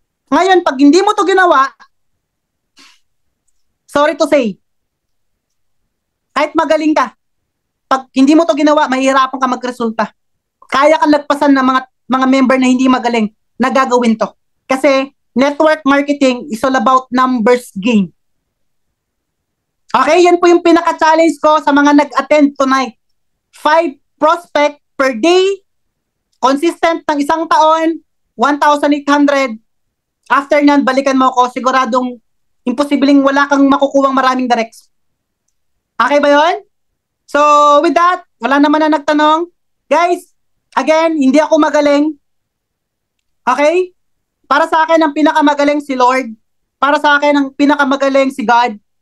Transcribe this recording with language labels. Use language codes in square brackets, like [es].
[tl] Ngayon, pag hindi mo to ginawa, [en] sorry to say, [tl] kahit magaling ka, pag hindi mo to ginawa, mahihirapan ka magresulta. Kaya kang lagpasan ng mga member na hindi magaling na gagawin to. [en] Kasi network marketing is all about numbers game. [tl] Okay, yan po yung pinaka-challenge ko sa mga nag-attend tonight. 5 prospect per day, consistent ng 1 taon, 1,800. After nyan, balikan mo ako, siguradong imposibleng wala kang makukuwang maraming directs. Okay ba yun? So, with that, wala naman na nagtanong. Guys, again, hindi ako magaling. Okay? Para sa akin, ang pinakamagaling si Lord. Para sa akin, ang pinakamagaling si God.